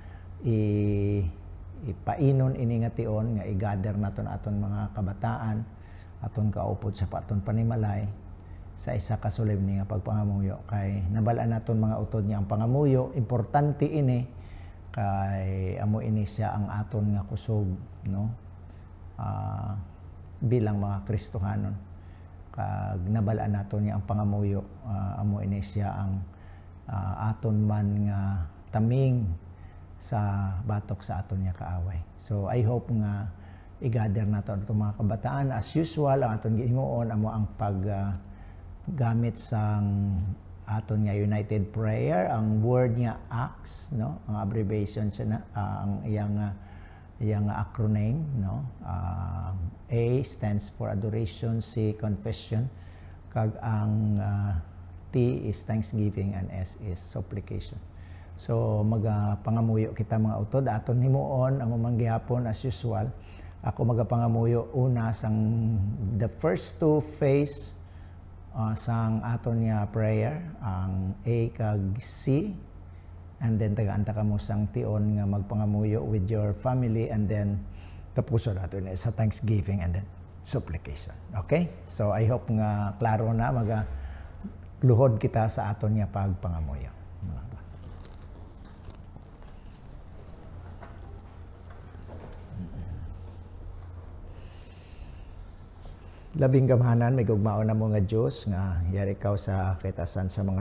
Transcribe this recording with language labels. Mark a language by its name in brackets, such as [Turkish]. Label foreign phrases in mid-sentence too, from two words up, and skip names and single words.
[Hiligaynon] ipainon ini nga tion nga i-gather naton aton mga kabataan aton kaupod sa paton panimalay sa isa ka solemne nga pagpangamuyo kay nabalaan naton mga utod nga ang pangamuyo importante ini kay amo ini siya ang aton nga kusog no bilang mga Kristohanon kag nabalaan naton nga ang pangamuyo amo ini siya ang aton man nga taming sa batok sa aton nga kaaway. So [English] I hope [Hiligaynon] nga i-gather naton itong mga kabataan [English] as usual [Hiligaynon] ang aton gihimuon amo ang paggamit sang aton nga [English] united prayer [Hiligaynon] ang word nga ACTS no ang abbreviation siya na ang iyang acronym no [English] A stands for adoration, C confession, [Hiligaynon] kag ang T [English] is thanksgiving and S is supplication. [Hiligaynon] So magapangamuyo kita mga utod aton himuon ang umanggihapon [English] as usual. [Hiligaynon] Ako magapangamuyo una sang [English] the first two phase [Hiligaynon] sang aton nga prayer ang A kag C [English] and then [Hiligaynon] tagaan-ta kamo sang tion nga magpangamuyo [English] with your family and then [Hiligaynon] tapuson naton sa [English] thanksgiving and then supplication. [Hiligaynon] Okay? So [English] I hope [Hiligaynon] nga klaro na luhod kita sa aton nga pagpangamuyo. Labing gamhanan may gugmaon na mo nga Dios nga yari ikaw sa kitasan sa mga